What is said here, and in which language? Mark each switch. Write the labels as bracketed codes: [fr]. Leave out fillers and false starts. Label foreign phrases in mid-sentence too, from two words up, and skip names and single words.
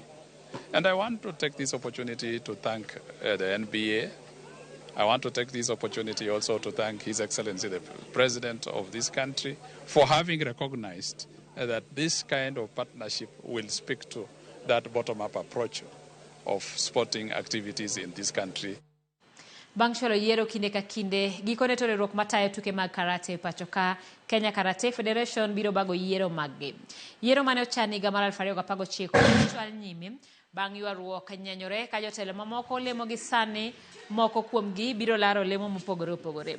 [en] And I want to take this opportunity to thank the NBA. I want to take this opportunity also to thank His Excellency, the President of this country, for having recognized that this kind of partnership will speak to that bottom-up approach of sporting activities in this country. [luo] Bang' chwalo yiero kinde ka kinde, gikone to riwruok matayo tuke mag karate pachoka Kenya Karate Federation biro bago yiero maggi. Yiero mane ochan higa mar 2019 chwal nyime bang' ywaruok nyenyore ka jotelo mamoko lemo gi sani moko kuomgi biro laro lemo mopogore opogore.